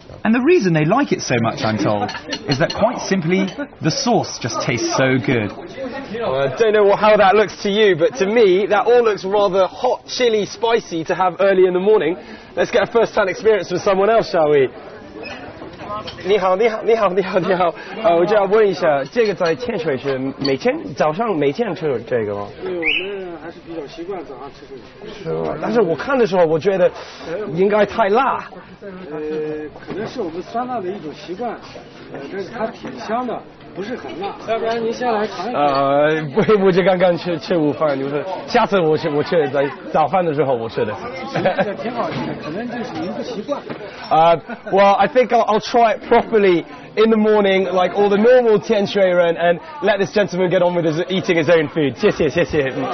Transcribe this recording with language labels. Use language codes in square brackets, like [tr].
[en] And the reason they like it so much, I'm told, is that quite simply, the sauce just tastes so good. Well, I don't know how that looks to you, but to me, that all looks rather hot, chilly, spicy to have early in the morning. Let's get a first-hand experience from someone else, shall we? [zh] 你好，我就要问一下，这个在天水是早上每天吃这个吗？对，我们还是比较习惯早上吃这个。是吧？但是我看的时候，我觉得应该太辣。可能是我们酸辣的一种习惯，但是它挺香的，不是很辣。要不然您先来尝一尝。我就刚刚吃午饭，就是下次我吃在早饭的时候我吃的。这个挺好吃的，可能就是您不习惯。 [en] Well, I think I'll try it properly in the morning, like all the normal Tianshui and let this gentleman get on with eating his own food. [zh] 谢谢。